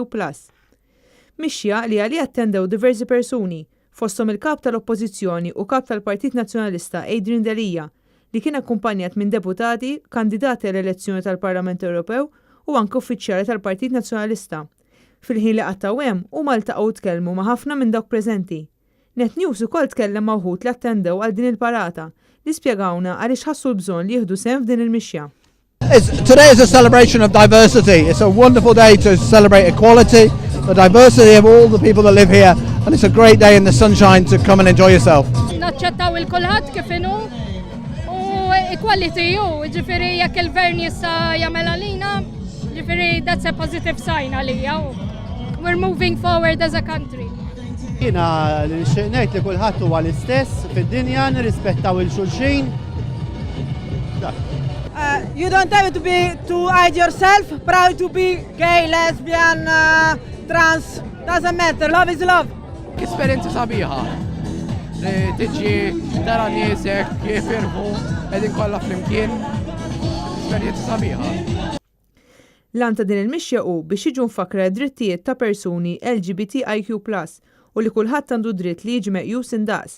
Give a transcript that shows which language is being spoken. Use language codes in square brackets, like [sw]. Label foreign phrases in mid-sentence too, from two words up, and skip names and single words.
[mt] Mixja li għalih attendew diversi persuni, fosthom il-kap tal-Oppożizzjoni u kap tal-Partit Nazzjonalista Adrian Delija, li kien akkumpanjat minn deputati, kandidati għall-elezzjoni tal-Parlament Ewropew u anke uffiċjali tal-Partit Nazzjonalista. Fil-ħin li qattaw hemm huma ltaqgħu tkellmu ma' ħafna minn dawk preżenti. Net News ukoll tkellem ma' wħud li attendew għal din il-parata li spjegawna għaliex ħassu l-bżonn li jieħdu sehem f'din il-mixja. [en] Today is a celebration of diversity. It's a wonderful day to celebrate equality, the diversity of all the people that live here, and it's a great day in the sunshine to come and enjoy yourself. [mt] Naċċettaw il-kulħadd kif inhu u equality ġifieri jekk il-gvern jista' jagħmel għalina, ġifieri [en] that's a positive sign [mt] għalija. [en] We're moving forward as a country. [mt] Jiena li nixtieq ngħid li kulħadd huwa l-istess fid-dinja nirrispettaw il-xulxin. [en] You don't have to hide yourself, proud to be gay, lesbian, trans, doesn't matter, love is love. [mt] Esperienza sabiħa. Tiġi tara niesek kif irħu qegħdin kollha flimkien. Esperjenza sabiħa. L-għan ta' din il-mixja hu biex jiġu mfakra drittijiet ta' persuni LGBTIQ+ u li kulħadd għandu dritt li jiġi meqjus indaqs.